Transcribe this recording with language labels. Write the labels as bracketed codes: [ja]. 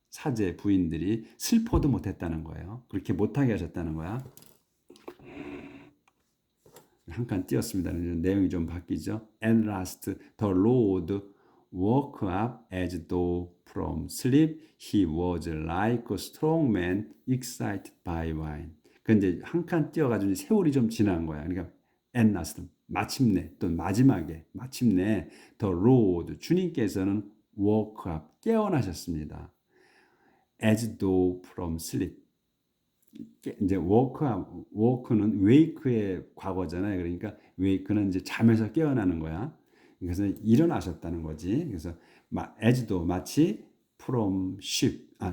[ko] 사제 부인들이 슬퍼도 못했다는 거예요. 그렇게 못하게 하셨다는 거야. 한 칸 띄었습니다. 내용이 좀 바뀌죠. [en] At last the Lord woke up as though from sleep. He was like a strong man excited by wine. [ko] 근데 한 칸 띄어가지고 세월이 좀 지난 거야. 그러니까 [en] at last [ko] 마침내 또 마지막에 마침내 [en] the Lord [ko] 주님께서는 [en] woke up [ko] 깨어나셨습니다. [en] As though from sleep. [ko] 이제 워크는 wake의 과거잖아요. 그러니까 wake는 이제 잠에서 깨어나는 거야. 그래서 일어나셨다는 거지. 그래서 [en] as though [ko] 마치 [en] from sleep.